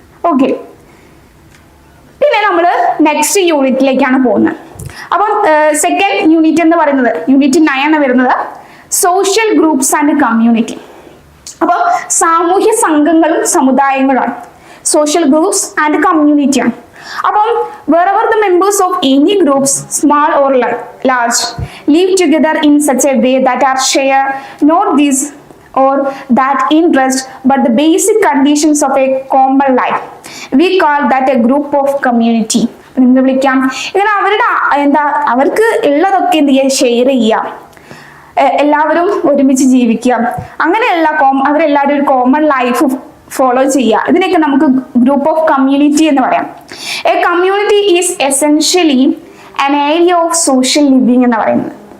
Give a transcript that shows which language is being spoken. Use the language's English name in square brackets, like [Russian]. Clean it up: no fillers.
[Malayalam] Okay, പിന്നെ നമ്മൾ next യൂണിറ്റിലേക്കാണ് പോകുന്നത്. അപ്പം സെക്കൻഡ് യൂണിറ്റ് എന്ന് പറയുന്നത് യൂണിറ്റ് 9 വരുന്നത് സോഷ്യൽ ഗ്രൂപ്പ്സ് ആൻഡ് കമ്മ്യൂണിറ്റി. അപ്പോൾ സാമൂഹ്യ സംഘങ്ങളും സമുദായങ്ങളാണ് സോഷ്യൽ ഗ്രൂപ്പ്സ് ആൻഡ് കമ്മ്യൂണിറ്റി ആണ്. [English] അപ്പം wherever the members of any groups, small or large, live together in such a way that are share not these or that interest but the basic conditions of a common life, we call that a group of community. [Malayalam] നിങ്ങൾ വിളിക്കാം ഇങ്ങനെ അവരുടെ അവർക്ക് ഉള്ളതൊക്കെ എന്ത് ചെയ്യുക, share ചെയ്യാം, എല്ലാവരും ഒരുമിച്ച് ജീവിക്കാം, അങ്ങനെയുള്ള അവരെല്ലാവരും ഒരു കോമൺ ലൈഫ് ഫോളോ ചെയ്യുക. ഇതിനൊക്കെ നമുക്ക് ഗ്രൂപ്പ് ഓഫ് കമ്മ്യൂണിറ്റി എന്ന് പറയാം. [English] a community is essentially an area of social living [Malayalam] എന്ന് പറയുന്നത്.